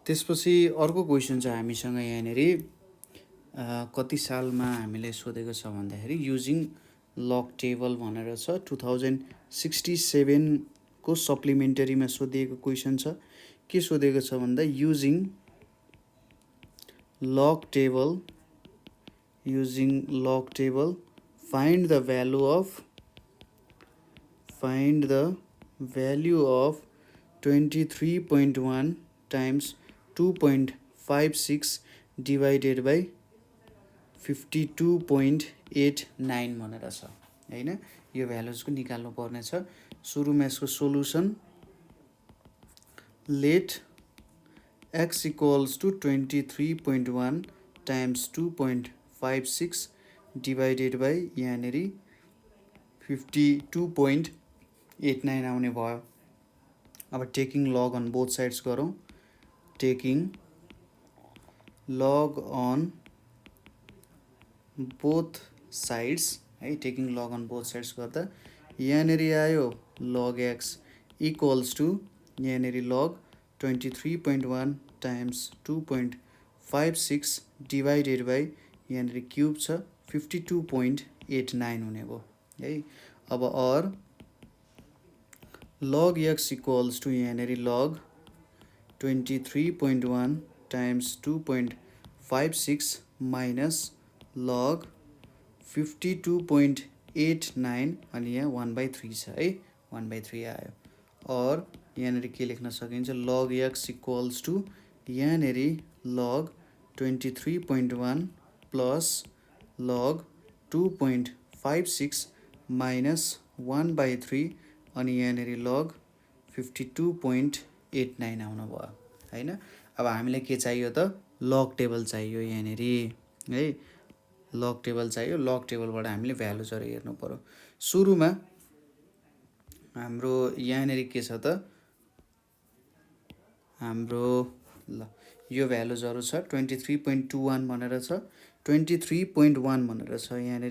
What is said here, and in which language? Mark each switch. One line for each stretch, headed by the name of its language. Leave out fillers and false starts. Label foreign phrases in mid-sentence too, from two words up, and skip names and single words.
Nepali: त्यसपछि अर्को क्वेसन छ हामीसँग यहाँनिर कति सालमा हामीले सोधेको छ भन्दाखेरि
English: using log table
Nepali: भनेर छ 2067 को सप्लिमेन्टरीमा सोधिएको क्वेसन छ। के सोधेको छ भन्दा
English: using log table find the value of 23.1 times 2.56 divided by 52.89
Nepali: भनेर छ हैन। यो भ्यालुजको निकाल्नु पर्ने छ। सुरुमा यसको सोलुसन
English: let x equals to 23.1 times 2.56 divided by
Nepali: यहाँनिर 52.89 आउने भयो। अब
English: taking log on both sides
Nepali: गरौँ।
English: taking log on both sides
Nepali: है,
English: taking log on both sides
Nepali: गर्दा यहाँनिर आयो
English: log x equals to
Nepali: यहाँनिर
English: log 23.1 times 2.56 divided by
Nepali: यहाँनिर क्युब छ 52.89 हुने भयो है। अब अर
English: log x equals to
Nepali: यहाँनिर
English: log 23.1 times 2.56 minus log 52.89
Nepali: अनि यहाँ 1/3 छ है, 1/3 आयो। और यहाँनिर के लेख्न सकिन्छ
English: log x equals to
Nepali: यहाँनिर
English: log 23.1 plus log 2.56 minus 1/3
Nepali: अनि यहाँनिर log 52.89 आउनु भयो हैन। अब हामीलाई के चाहियो त
English: log table
Nepali: चाहियो यहाँनिर है,
English: log table
Nepali: चाहियो।
English: log tableबाट
Nepali: हामीले भ्यालुजहरू हेर्नु पर्यो। सुरुमा हाम्रो यहाँनिर के छ त हाम्रो ल यो भ्यालुजहरू छ 23.21 भनेर छ, 23.1 भनेर छ यहाँनिर।